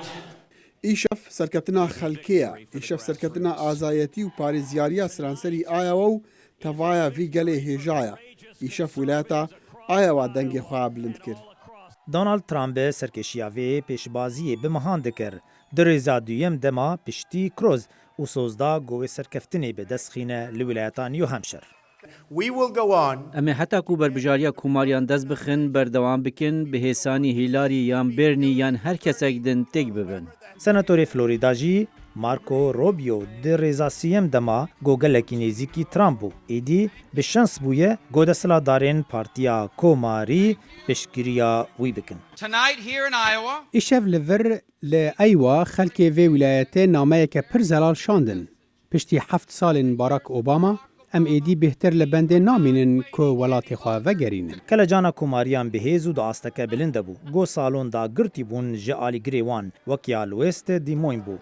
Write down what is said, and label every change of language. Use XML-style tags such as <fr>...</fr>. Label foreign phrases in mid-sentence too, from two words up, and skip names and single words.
<ku>îşev serketina xelkê ye, îşev serketina azayetî û parêzyariya siranserî Iowa û tevaya vî gelê hêja ye. Îşev wilayeta Iowa dengê xwe bilind kir. Donald Trump serkeşiya vê pêşbaziyê bi mehan dikir. Di rêza duyem dema piştî Cruz û sozda got wê serkeftinê bi dest xîne li wilayeta New Hampshire.</ku> <en>We will go on.</en> <ku>Em ê heta ku berbijariya komariyan dest bixin berdewam bikin bi hêsanî Hillary yan Bernie yan her kesek din têk bibin. Senatorê Florida jî Marco Rubio di rêza sîyem dema got gelekî nêzîkî Trump bû. Êdî bi şens bûye got desthilatdarên Partiya Komarî piştgiriya wî bikin.</ku> <en>Tonight here in Iowa,</en> <ku>îşev li vir li Iowa xelkê vê wilayetê nameyeke pir zelal şandin. Piştî 7 salên Barack Obama, em êdî bêhtir li bendê namînin ku welatê xwe vegerînin. Kele cana komariyan bihêz û di asteke bilind bû. Got salon da girtî bûn ji alîgirê wan wek ya West Des Moines bû.</ku>